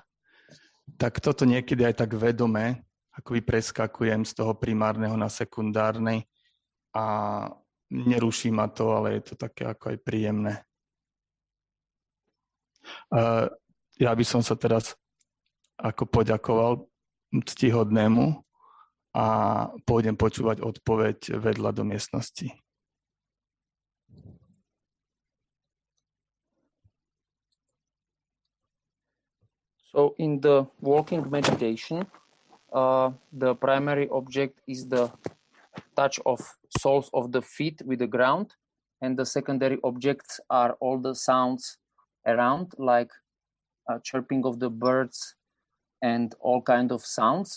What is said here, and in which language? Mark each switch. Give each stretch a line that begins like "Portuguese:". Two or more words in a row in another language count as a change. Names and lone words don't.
Slovak: Tak toto niekedy aj tak vedome akoby preskakujem z toho primárneho na sekundárny a neruší ma to, ale je to také ako aj príjemné. Ja by som sa teraz ako poďakoval ctihodnému a pôjdem počúvať odpoveď vedľa do miestnosti.
English: So in the walking meditation, the primary object is the touch of soles of the feet with the ground, and the secondary objects are all the sounds around, like chirping of the birds and all kind of sounds.